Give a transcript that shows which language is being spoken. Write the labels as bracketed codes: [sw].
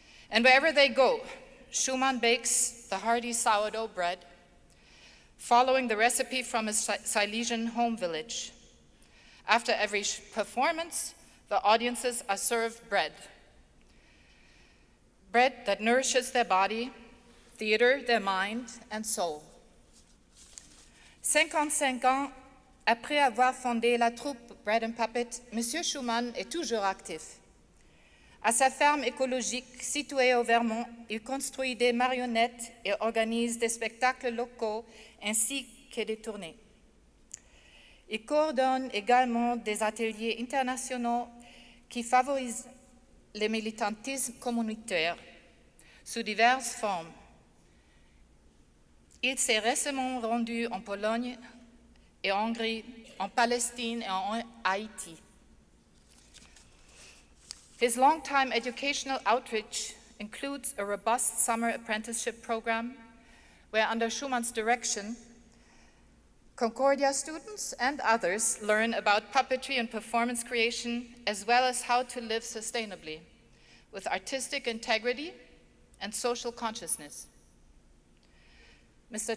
[en] And wherever they go, Schumann bakes the hearty sourdough bread, following the recipe from his Silesian home village. After every performance, the audiences are served bread. Bread that nourishes their body, theater, their mind, and soul. [fr] 55 ans après avoir fondé la troupe Bread and Puppet, M. Schumann est toujours actif. À sa ferme écologique située au Vermont, il construit des marionnettes et organise des spectacles locaux ainsi que des tournées. Il coordonne également des ateliers internationaux qui favorisent le militantisme communautaire sous diverses formes. Il s'est récemment rendu en Pologne et en Hongrie, en Palestine et en Haïti. [en] His long-time educational outreach includes a robust summer apprenticeship program where, under Schumann's direction, Concordia students and others learn about puppetry and performance creation, as well as how to live sustainably with artistic integrity and social consciousness. Mr.